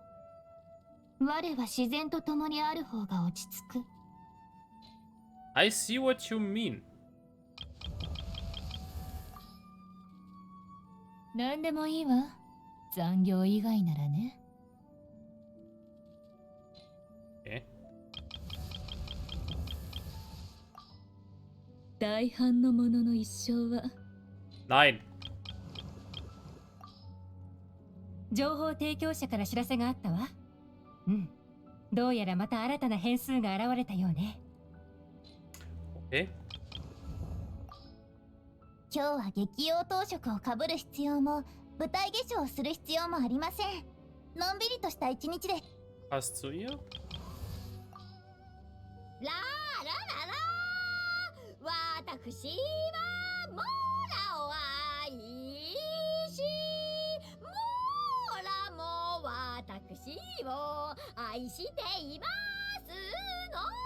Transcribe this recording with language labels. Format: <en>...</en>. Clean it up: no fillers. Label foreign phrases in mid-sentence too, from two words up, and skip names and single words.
<ja>我は自然と共にある方が落ち着く。</ja> <en>I see what you mean.</en> <ja>何でもいいわ。残業以外ならね。大半の者の一生は。</ja> <de>Nein.</de> <ja>情報提供者から知らせがあったわ。うん。どうやらまた新たな変数が現れたようね。今日は激用当色をかぶる必要も舞台化粧をする必要もありません。のんびりとした一日で。</ja> <de>Passt zu ihr?</de> <ja>ラーラララ私はモラを愛しモラも私を愛していますの。</ja>